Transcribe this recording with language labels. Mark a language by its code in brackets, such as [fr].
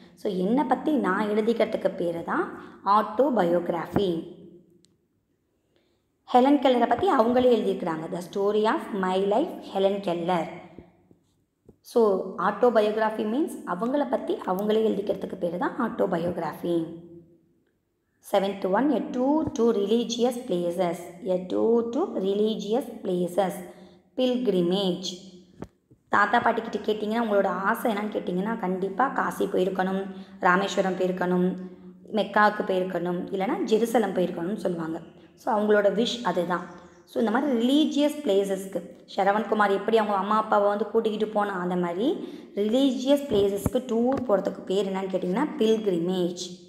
[ta] So என்னை பற்றி நான் எழுதிக்கிறதுக்கு பேர் தான் ஆட்டோபயோகிராஃபி. ஹெலன் கெல்லரை பற்றி அவங்களே எழுதியிருக்கிறாங்க, the story of my life Helen Keller. So autobiography means அவங்கள பற்றி அவங்களே எழுதிக்கிறதுக்கு பேர் தான் autobiography. [en] 7th one, a tour to religious places. A tour to religious places, pilgrimage. [ta] தாத்தா பாட்டிக்கிட்ட கேட்டிங்கன்னா உங்களோட ஆசை என்னன்னு கேட்டிங்கன்னா கண்டிப்பாக காசி போயிருக்கணும், ராமேஸ்வரம் போயிருக்கணும், மெக்காவுக்கு போயிருக்கணும், இல்லைனா ஜெருசலம் போயிருக்கணும்னு சொல்லுவாங்க. ஸோ அவங்களோட விஷ் அதுதான். ஸோ இந்த மாதிரி ரிலீஜியஸ் பிளேசஸ்க்கு ஷரவண்குமார் எப்படி அவங்க அம்மா அப்பாவை வந்து கூட்டிக்கிட்டு போனால் அந்த மாதிரி ரிலீஜியஸ் பிளேசஸ்க்கு டூர் போகிறதுக்கு பேர் என்னன்னு கேட்டிங்கன்னா பில்கிரிமேஜ்.